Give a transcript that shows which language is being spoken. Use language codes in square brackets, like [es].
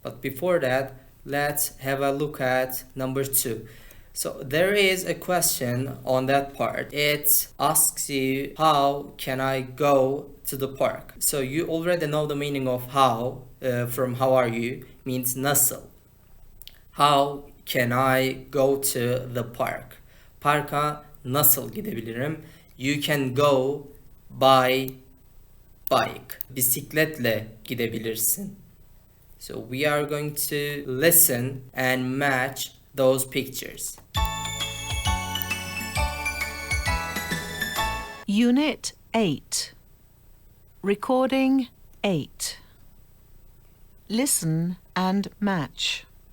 [en] But before that, let's have a look at number 2. So there is a question on that part. It asks you, how can I go to the park? So you already know the meaning of how, from how are you, means nasıl. How can I go to the park? [tr] Parka nasıl gidebilirim? [en] You can go by bike. [tr] Bisikletle gidebilirsin. [en] So we are going to listen and match those pictures. Unit 8. Recording 8. Listen and match.